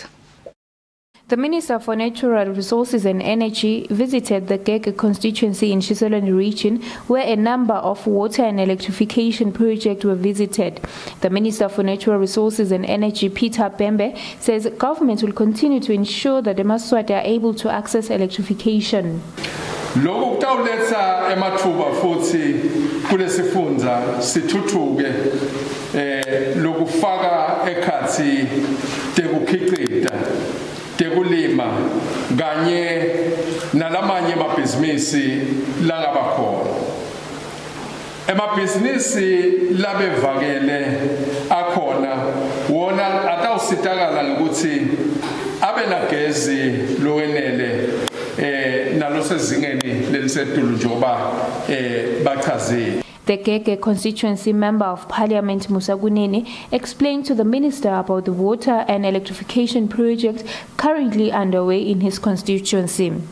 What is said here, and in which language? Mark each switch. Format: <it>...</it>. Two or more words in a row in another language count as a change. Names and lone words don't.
<en>The Minister for Natural Resources and Energy visited the Gege constituency in Shiselweni region, where a number of water and electrification projects were visited. The Minister for Natural Resources and Energy, Peter Pembe, says government will continue to ensure that the Eswatini are able to access electrification.</en> <ss>Lokhu kutawuletha emathuba futhi kulesifundza sithuthuke lokufaka ekhathi tekukhiqida tekulima kanye nalamanye amabhizinisi langabakhona. Emabhizinisi labevakele akhona wona atawusitakala ngokuthi abe nagezi lowenele nalosezingeni lelisetulu njoba bachazile.</ss> <en>The Gege constituency member of parliament Musa Gunene explained to the minister about the water and electrification project currently underway in his constituency.</en>